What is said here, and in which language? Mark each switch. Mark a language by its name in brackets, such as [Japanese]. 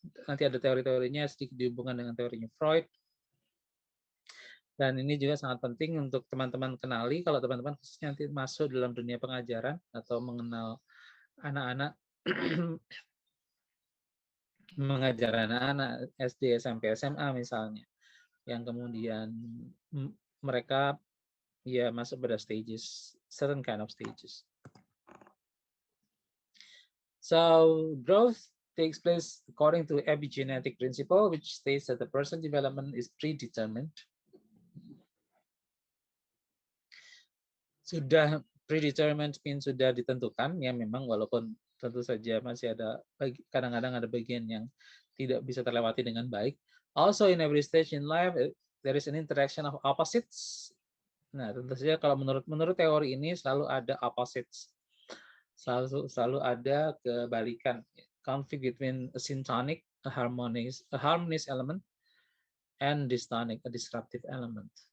[Indonesian] Nanti ada teori-teorinya sedikit dihubungkan dengan teorinya Freud. Dan ini juga sangat penting untuk teman-teman kenali kalau teman-teman khususnya nanti masuk dalam dunia pengajaran atau mengenal anak-anak, mengajar anak-anak SD, SMP, SMA misalnya, yang kemudian mereka ya masuk pada stages, [English] certain kind of stages. So growth takes place according to epigenetic principle, which states that the person development is predetermined. [Indonesian] Sudah predetermined means sudah ditentukan ya, memang walaupun tentu saja masih ada kadang-kadang ada bagian yang tidak bisa terlewati dengan baik. [English] Also in every stage in life there is an interaction of opposites. [Indonesian] Nah, tentu saja kalau menurut teori ini selalu ada opposites. Selalu ada kebalikan. [English] Conflict between a syntonic, a harmonious element, and dystonic, a disruptive element.